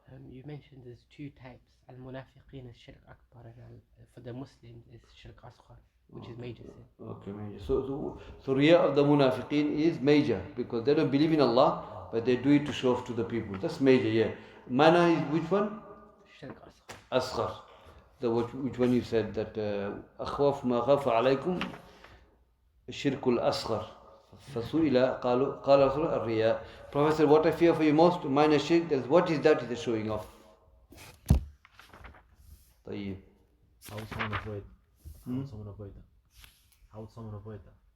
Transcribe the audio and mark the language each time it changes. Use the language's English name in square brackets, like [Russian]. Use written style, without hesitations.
[English] You mentioned there's two types. Al-Munafiqeen is Shirk Akbar, and for the Muslims is Shirk Asghar, which is major sin. Okay, major. So Riya of the Munafiqeen is major because they don't believe in Allah, but they do it to show off to the people. That's major, yeah. Minor is which one? Shirk Asghar. Asghar. Which one you said that [Arabic] أخوف ما خاف عليكم الشرك الأصغر فسئل قال رسول الرياء. [English] Prophet said, what I fear for you most, minor shirk, what is that? Is showing off. [Arabic] طيب. [English] How would someone avoid that? How would someone avoid that?